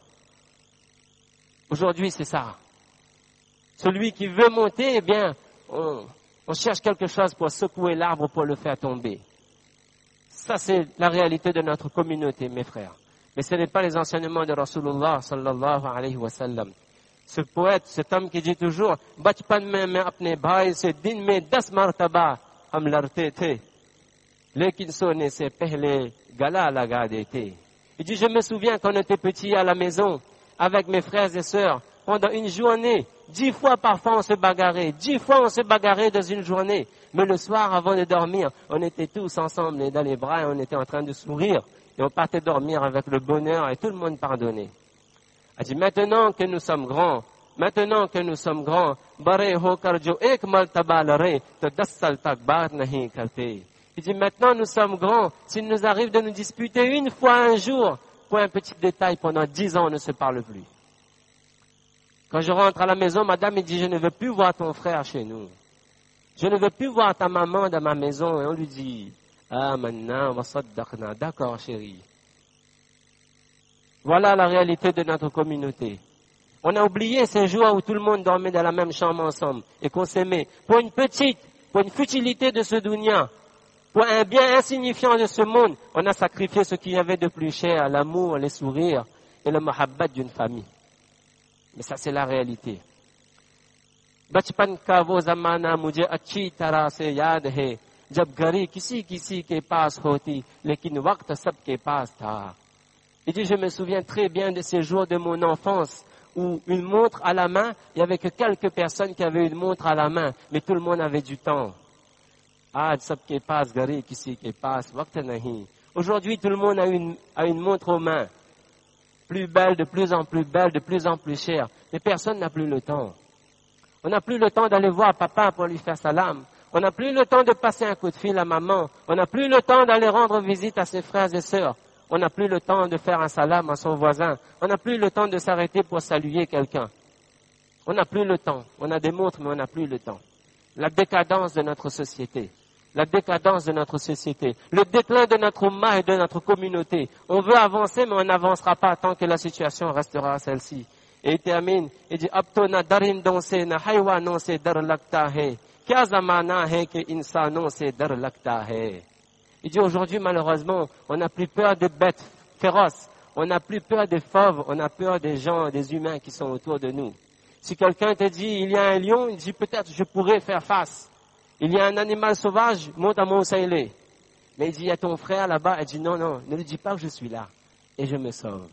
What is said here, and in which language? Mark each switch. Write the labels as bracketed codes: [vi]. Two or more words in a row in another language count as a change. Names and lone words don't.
[fr] Aujourd'hui, c'est ça. Celui qui veut monter, eh bien, on cherche quelque chose pour secouer l'arbre pour le faire tomber. Ça, c'est la réalité de notre communauté, mes frères. Mais ce n'est pas les enseignements de Rasulullah [ar] صلى الله عليه وسلم. [fr] Ce poète, cet homme qui dit toujours, [hi] बचपन में मैं अपने भाई से दिन में 10 मर्तबा हम लड़ते थे, लेकिन सोने से पहले गला लगा देते. [fr] Il dit, je me souviens quand on était petit à la maison, avec mes frères et sœurs, pendant une journée, 10 fois parfois on se bagarrait, 10 fois on se bagarrait dans une journée. Mais le soir, avant de dormir, on était tous ensemble dans les bras et on était en train de sourire. Et on partait dormir avec le bonheur et tout le monde pardonnait. Il dit, maintenant que nous sommes grands, [hi] बड़े होकर जो एक मर्तबा लड़े, तो 10 साल तक बात नहीं करते. [fr] Il dit, maintenant nous sommes grands, s'il nous arrive de nous disputer une fois un jour, pour un petit détail, pendant 10 ans on ne se parle plus. Quand je rentre à la maison, madame me dit, je ne veux plus voir ton frère chez nous. Je ne veux plus voir ta maman dans ma maison. Et on lui dit, ah maintenant, [ar] وصدقنا, [fr] d'accord chérie. Voilà la réalité de notre communauté. On a oublié ces jours où tout le monde dormait dans la même chambre ensemble et qu'on s'aimait. Pour une futilité de ce dunya, pour un bien insignifiant de ce monde, on a sacrifié ce qu'il y avait de plus cher, l'amour, les sourires et le mahabbat d'une famille. Mais ça, c'est la réalité. [hi] बचपन का वो जमाना मुझे अच्छी तरह से याद है जब घड़ी किसी किसी के पास होती लेकिन वक्त सबके पास था. [fr] Il dit, je me souviens très bien de ces jours de mon enfance où une montre à la main, il n'y avait que quelques personnes qui avaient une montre à la main, mais tout le monde avait du temps. [hi] आज सबके पास घड़ी किसी के पास वक्त नहीं. [fr] Aujourd'hui, tout le monde a une montre aux mains, plus belle, de plus en plus chère, mais personne n'a plus le temps. On n'a plus le temps d'aller voir papa pour lui faire salam. On n'a plus le temps de passer un coup de fil à maman. On n'a plus le temps d'aller rendre visite à ses frères et sœurs. On n'a plus le temps de faire un salam à son voisin. On n'a plus le temps de s'arrêter pour saluer quelqu'un. On n'a plus le temps. On a des montres, mais on n'a plus le temps. La décadence de notre société. La décadence de notre société. Le déclin de notre umma et de notre communauté. On veut avancer, mais on n'avancera pas tant que la situation restera celle-ci. Et il termine, il dit, [hi] अब तो न दरिंदों से न हैवानों से डर लगता है, क्या ज़माना है कि इंसानों से डर लगता है. [fr] Il dit, aujourd'hui, malheureusement, on n'a plus peur des bêtes féroces, on n'a plus peur des fauves, on a peur des gens, des humains qui sont autour de nous. Si quelqu'un te dit, il y a un lion, il dit, peut-être je pourrais faire face. Il y a un animal sauvage, monte à Moussaïlé. Mais il dit, il y a ton frère là-bas, il dit, non, ne lui dis pas que je suis là, et je me sauve.